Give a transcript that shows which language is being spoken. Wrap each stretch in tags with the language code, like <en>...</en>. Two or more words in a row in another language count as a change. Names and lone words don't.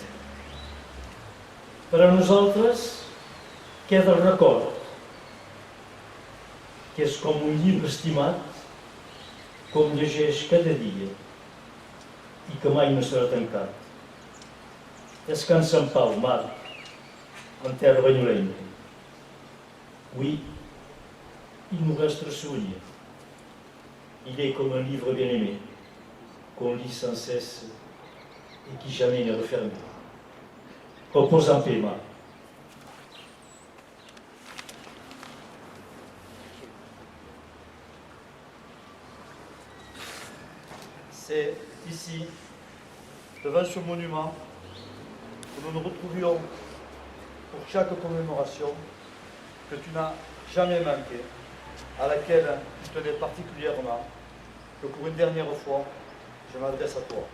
<ca>Per a nosaltres queda el record, que és com un llibre estimat, com llegeix cada dia i que mai no serà tancat. Descansa en pau, Marc, en terra banyolenca.</ca> <fr>Oui, il nous reste le souvenir. Il est comme un livre bien-aimé, qu'on lit sans cesse et qui jamais n'est refermé. Repose en paix, Marc. C'est ici, devant ce monument, que nous nous retrouvions pour chaque commémoration que tu n'as jamais manqué, à laquelle tu tenais particulièrement, que pour une dernière fois, je m'adresse à toi.</fr>